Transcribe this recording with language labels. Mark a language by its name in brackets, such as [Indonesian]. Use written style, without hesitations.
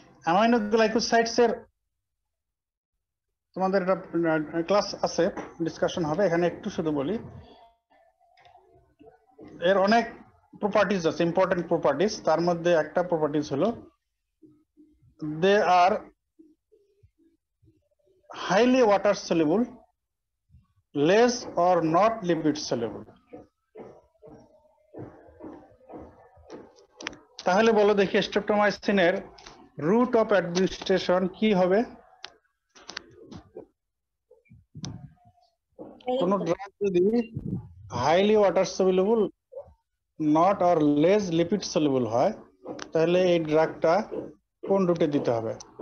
[Bangla] Aminoglycosides এর তোমাদের একটা ক্লাস আছে, ডিসকাশন হবে, এখানে একটু শুধু বলি। এর অনেক প্রপার্টিজ আছে, ইম্পর্টেন্ট প্রপার্টিজ। তার মধ্যে একটা প্রপার্টিজ হলো [English] they are highly water soluble, less or not lipid soluble. [Bangla] তাহলে বলো দেখি স্ট্রেপ্টোমাইসিনের রুট অফ অ্যাডমিনিস্ট্রেশন কি হবে? কোন ড্রাগ যদি highly water soluble, not or less lipid soluble হয়, তাহলে এই ড্রাগটা কোন রুটে দিতে হবে?